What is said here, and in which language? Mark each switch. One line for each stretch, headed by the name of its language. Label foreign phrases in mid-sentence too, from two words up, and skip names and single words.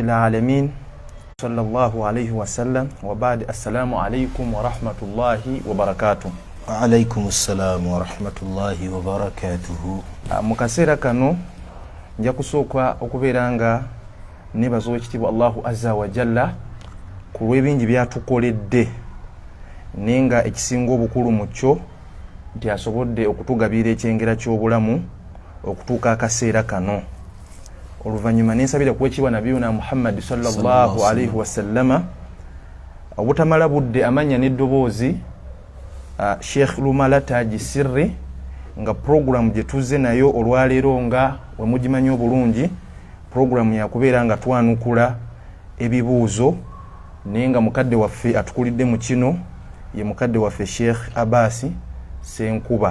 Arabic: العالمين صلى الله عليه وسلم وبعد السلام عليكم ورحمة الله وبركاته. وعليكم السلام ورحمة الله وبركاته.
Ganda: Mukasera kano nja kusooka okubeera nga nebaza ekitiibwa
Arabic: الله عز وجل
Ganda: ku lw'ebingi byatukoledde nenga ekisinga obukulu mu kyo nti asobodde okutugabira ekyengera ky'obulamu okutuuka akaseera kano. Oluvannyuma nensabira kuweekibwa nabiyuna Muhammad
Arabic: صلى الله عليه وسلم
Ganda: obutamala budde amanya n'eddoboozi Sheikh Lumala Taji Sirri nga program gye tuzze nayo olwaleero nga we mugimanyi obulungi program yakubeera nga twanukula ebibuuzo nenga mukadde waffe atukulidde mu kino ye mukadde waffe Sheikh Abasi Senkuba.